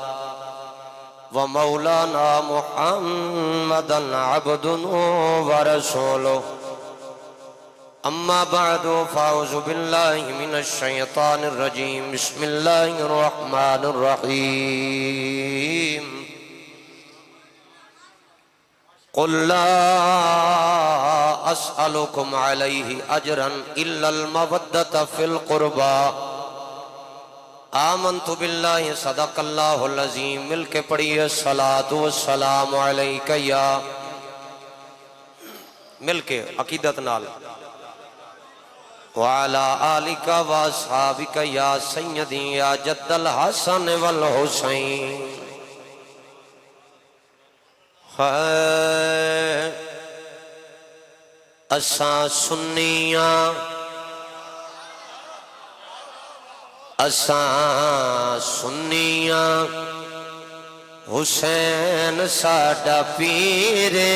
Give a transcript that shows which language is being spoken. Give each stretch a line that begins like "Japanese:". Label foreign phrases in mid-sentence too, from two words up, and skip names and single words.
Arabic: ومولانا محمدا عبده ورسوله أما بعد فأعوذ بالله من الشيطان الرجيم بسم الله الرحمن الرحيم قل لا أسألكم عليه أجرا إلا المودة في القربى آمنت بالله صدق الله العظيم
Punjabi: مل کے پڑھیے
Arabic: الصلاة والسلام علیک یا
Punjabi: مل کے عقیدت نال
Arabic: وعلى آلك وأصحابك يا سيدي يا جد الحسن والحسين
Punjabi: اساں سنیاں حسین ساڈا پیر